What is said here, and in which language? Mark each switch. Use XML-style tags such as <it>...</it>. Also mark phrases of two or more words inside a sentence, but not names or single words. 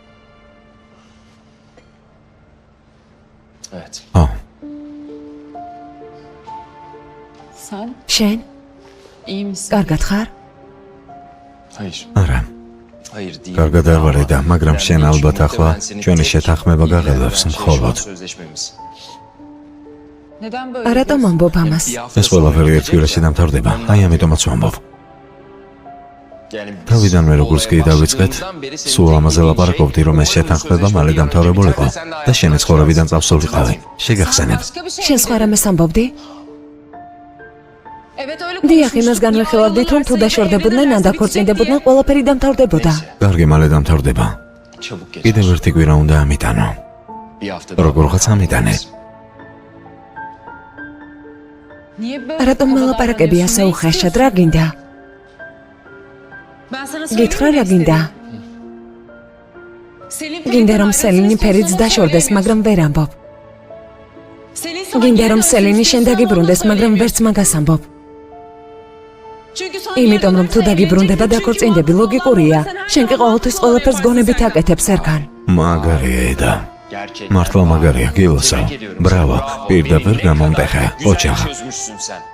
<tr>Evet.</tr> <ka>ო,</ka> <tr>Sen</tr> <ka>შენ</ka> <tr>iyi misin?</tr> <ka>კარგად ხარ?</ka> <tr>Hayır.</tr> <ka>არა.</ka> <tr>Hayır değil.</tr> <ka>კარგად არ ვარ და, მაგრამ შენ ალბათ ახლა ჩვენი შეთანხმება გაღელვებს მხოლოდ.</ka> <tr>Sözleşmemiz. Neden böyle?</tr> <ka>რატომ ამბობ ამას? ეს ყველაფერი ერთ კვირაში დამთავრდება. აი ამიტომაც ვამბობ. თავიდანვე როგორც კი დავიწყეთ, სულ ამაზე ლაპარაკობდი, რომ ეს შეთანხმება მალე დამთავრებულიყო და შენი ცხოვრებიდან წავსულიყავი. შეგახსენებ.</ka> <tr>Başka bir şey.</tr> <ka>შენ სხვა რამეს ამბობდი?</ka> <tr>Evet öyle</tr> <ka>დიახ, იმას განვიხილავდით, რომ თუ დაშორდებოდნენ, ან დაქორწინდებოდნენ, ყველაფერი დამთავრდებოდა. კარგი, მალე დამთავრდება.</ka> <tr>Çabuk geç.</tr> <ka>კიდევ ერთი კვირა უნდა ამიტანო.</ka> <tr>Bir hafta daha.</tr> <ka>როგორღაც ამიტანე.</ka> <tr>Niye böyle?</tr> <ka>რატომ მელაპარაკები ასე უხეშად, რა გინდა?</ka> <tr>Ben sana</tr> <ka>გითხრა რა გინდა? გინდა რომ სელინი ფერიც დაშორდეს, მაგრამ ვერ ამბობ. გინდა რომ სელინი შენ დაგიბრუნდეს, მაგრამ ვერც მაგას ამბობ. იმიტომ რომ თუ დაგიბრუნდება დაქორწინდები, ლოგიკურია. შენ კი ყოველთვის ყველაფერს გონებით აკეთებ, სერგან. მაგარია და</ka> <tr>Gerçekten.</tr> <ka>მართლა მაგარია, გილოსავ. ბრავო, პირდაპირ გამომტეხა. ოჩახ.</ka> <tr>Çözmüşsün sen.</tr>